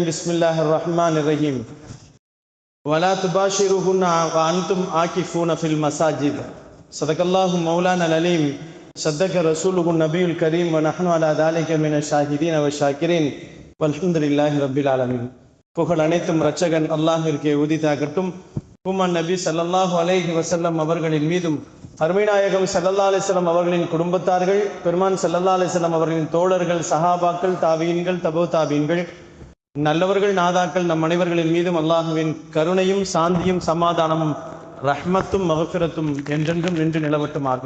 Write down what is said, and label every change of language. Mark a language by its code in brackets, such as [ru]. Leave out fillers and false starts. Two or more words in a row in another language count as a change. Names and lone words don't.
[ar] بسم الله الرحمن الرحيم. ولا تباشروهن وأنتم عاكفون في المساجد. صدق الله مولانا العليم. صدق رسوله النبي الكريم ونحن على ذلك من الشاهدين والشاكرين والحمد لله رب العالمين. [ta] புகழ் அனைத்தும் இரட்சகன் அல்லாஹ்விற்கே உரித்தாகட்டும். உம்மன் நபி [ar] صلى الله عليه وسلم [ta] அவர்களின் மீதும் அருமைநாயகம் [ar] صلى الله عليه وسلم [ta] அவர்களின் குடும்பத்தார்கள், பெருமான் [ar] صلى الله عليه وسلم [ta] அவர்களின் தோழர்கள், சஹாபாக்கள், தாபீன்கள், தபூ தாபீன்கள், நல்லவர்கள், நாதாக்கள் நம் அனைவர்களின் மீதும் அல்லாஹ்வின் கருணையும் சாந்தியும் சமாதானமும் ரஹ்மத்தும் மஃபிரத்தும் என்றென்றும் நின்று நிலவட்டும் ஆகுக.